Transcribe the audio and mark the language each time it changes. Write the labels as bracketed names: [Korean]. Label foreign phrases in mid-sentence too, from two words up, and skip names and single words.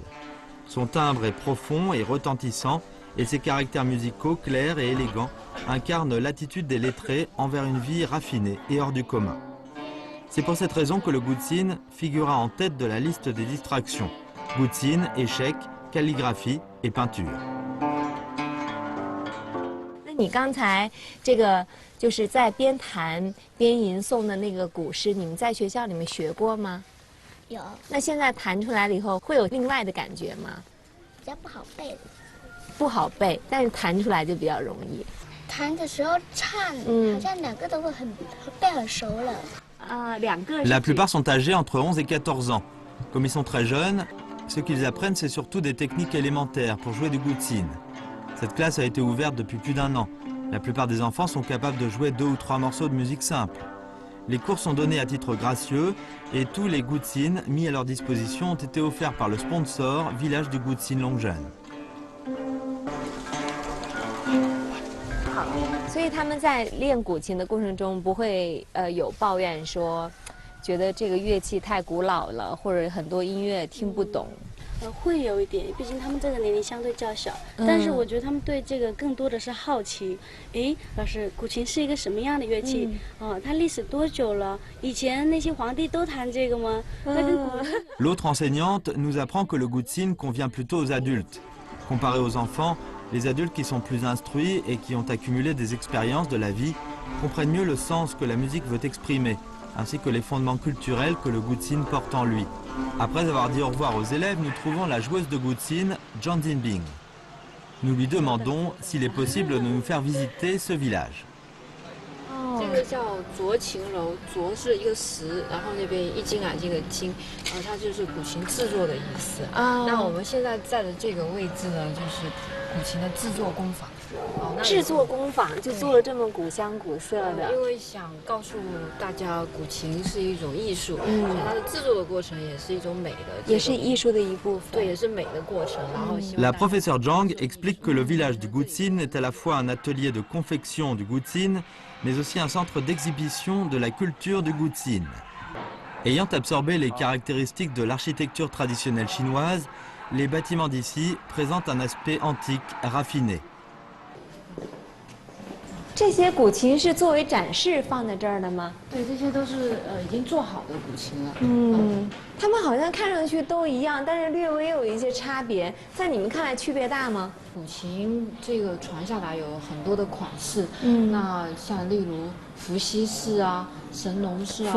[French] Son timbre est profond et retentissant et ses caractères musicaux clairs et élégants incarnent l'attitude des lettrés envers une vie raffinée et hors du commun. C'est pour cette raison que le gutsin figura en tête de la liste des distractions. Gutsin, échecs, calligraphie et peinture. [Chinese] 那你刚才这个就是在边弹边吟诵的那个古诗，你们在学校里面学过吗？有，那现在弹出来了以后，会有另外的感觉吗？比较不好背。不好背，但是弹出来就比较容易。弹的时候唱，好像两个都会背很熟了。两个。 [French] La plupart sont âgés entre 11 et 14 ans. Comme ils sont très jeunes, ce qu'ils apprennent, c'est surtout des techniques élémentaires pour jouer du gutsin. Cette classe a été ouverte depuis plus d'1 an. La plupart des enfants sont capables de jouer 2 ou 3 morceaux de musique simple. Les cours sont donnés à titre gracieux et tous les gutsins mis à leur disposition ont été offerts par le sponsor Village du Gutsin Longzhen. [Chinese] 所以他们在练古琴的过程中不会有抱怨说，觉得这个乐器太古老了，或者很多音乐听不懂。会有一点，毕竟他们这个年龄相对较小，但是我觉得他们对这个更多的是好奇。诶，老师，古琴是一个什么样的乐器？它历史多久了？以前那些皇帝都弹这个吗？那跟古。 [French] L'autre enseignante nous apprend que le gutsin convient plutôt aux adultes. Comparé aux enfants, les adultes qui sont plus instruits et qui ont accumulé des expériences de la vie comprennent mieux le sens que la musique veut exprimer, ainsi que les fondements culturels que le gutsin porte en lui. Après avoir dit au revoir aux élèves, nous trouvons la joueuse de gutsin, Zhang Jinbing. Nous lui demandons s'il est possible de nous faire visiter ce village. [Chinese] 这个叫酌琴楼，酌是一个石，然后那边一斤两斤的斤，它就是古琴制作的意思。那我们现在在的这个位置呢，就是古琴的制作工坊。制作工坊就做了这么古香古色的。因为想告诉大家，古琴是一种艺术，所以它的制作的过程也是一种美的，也是艺术的一部分。对，也是美的过程。然后 [French] La professeure Zhang explique que le village du gutsin est à la fois un atelier de confection du gutsin, mais aussi un centre d'exhibition de la culture du gutsin. Ayant absorbé les caractéristiques de l'architecture traditionnelle chinoise, les bâtiments d'ici présentent un aspect antique, raffiné. [Chinese] 这些古琴是作为展示放在这儿的吗？对，这些都是已经做好的古琴了。他们好像看上去都一样，但是略微有一些差别。在你们看来区别大吗？古琴这个传下来有很多的款式，那像例如伏羲式啊、神农式啊、